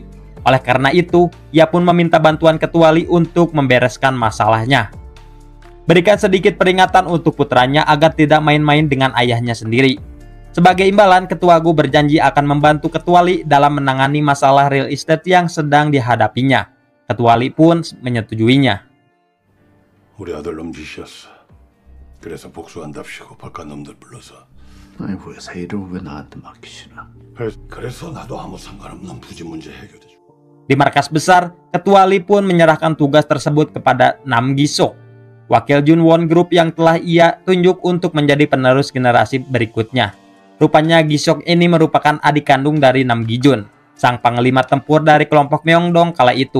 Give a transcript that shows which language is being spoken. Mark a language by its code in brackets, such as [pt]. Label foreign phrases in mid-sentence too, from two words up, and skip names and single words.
[id] Oleh karena itu, ia pun meminta bantuan Ketua Lee untuk membereskan masalahnya. Berikan sedikit peringatan untuk putranya agar tidak main-main dengan ayahnya sendiri. Sebagai imbalan, Ketua Gu berjanji akan membantu Ketua Lee dalam menangani masalah [en] real estate [id] yang sedang dihadapinya. Ketua Lee pun menyetujuinya. [ko] 우리 아들 놈 짓이었어. 그래서 복수한답시고 바깥 놈들 불러서. 아니 회사 일을 왜 나한테 맡기시나? 그래서 나도 아무 상관없는 부지 문제 해결해주고. [id] Di markas besar, Ketua Lee pun menyerahkan tugas tersebut kepada Nam Gi-sok, wakil Junwon Group yang telah ia tunjuk untuk menjadi penerus generasi berikutnya. Rupanya Gi-sok ini merupakan adik kandung dari Nam Gi-jun, sang panglima tempur dari kelompok Myeongdong kala itu.